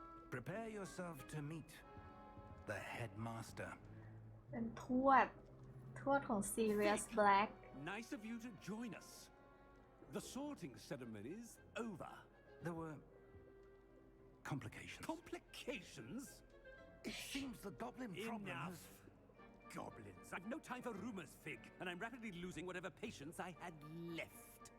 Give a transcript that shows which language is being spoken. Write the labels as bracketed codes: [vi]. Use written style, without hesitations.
[en] Prepare yourself to meet the headmaster. [th] เป็นทวดของ Sirius Black [en] Nice of you to join us. The sorting ceremony's over. There were complications. Complications? It seems the goblin problem Enough. has... Goblins. I've no time for rumors, Fig, and I'm rapidly losing whatever patience I had left.